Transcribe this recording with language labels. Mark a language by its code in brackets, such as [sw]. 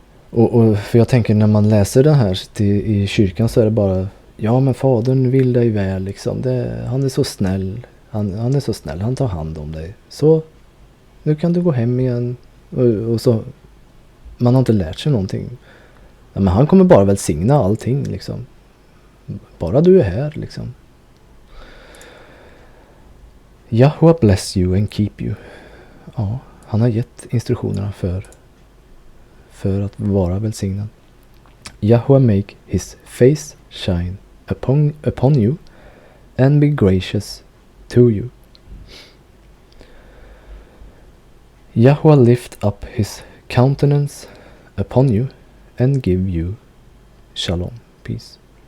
[sv] Och för jag tänker när man läser den här i kyrkan så är det bara, ja men fadern vill dig väl liksom. Han är så snäll. Han är så snäll. Han tar hand om dig. Så nu kan du gå hem igen. Och så man har inte lärt sig någonting. Ja, men han kommer bara välsigna allting liksom. Bara du är här liksom. [en] Yahweh bless you and keep you. [sv] Ja, han har gett instruktionerna för att vara välsignad. [en] Yahweh make his face shine upon you and be gracious to you. Yahweh lift up his countenance upon you and give you shalom, peace.